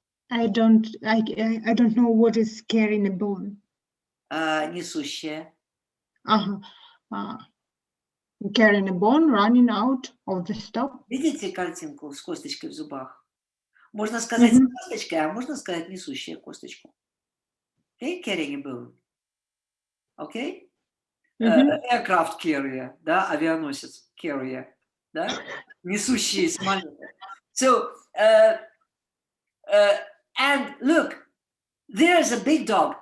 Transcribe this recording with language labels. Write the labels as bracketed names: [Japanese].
[English] I don't know what is carrying a bone. [Russian] Несущая. [English] Carrying a bone, running out of the stop. [Russian] Видите картинку с косточкой в зубах? Можно сказать с косточкой, а можно сказать несущая косточку. [English] okay, carrying a bone, okay, aircraft carrier, да, авианосец, carrier, да, [Russian] несущие самолеты. [English] So, and look, there's a big dog.